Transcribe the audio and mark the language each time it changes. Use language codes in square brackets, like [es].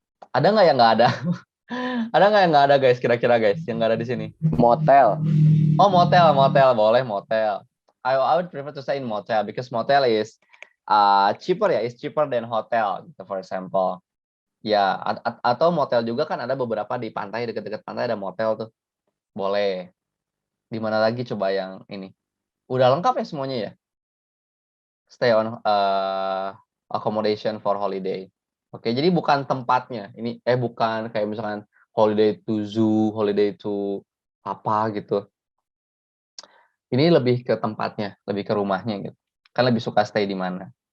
[id] Ada nggak yang nggak ada? Ada nggak yang nggak ada guys? Kira-kira guys, yang nggak ada di sini? Motel. Oh, motel boleh motel. [en] I would prefer to stay in motel because motel is cheaper ya, is cheaper than hotel gitu, for example. [id] Ya, atau motel juga kan ada beberapa di pantai, dekat-dekat pantai ada motel tuh. Boleh. Di mana lagi coba yang ini? Udah lengkap ya semuanya ya? [en] Stay on accommodation for holiday. [id] Oke, jadi bukan tempatnya. Ini bukan kayak misalkan [en] holiday to zoo, [id] holiday to apa gitu. Ini lebih ke tempatnya, lebih ke rumahnya gitu. Kan lebih suka stay di mana.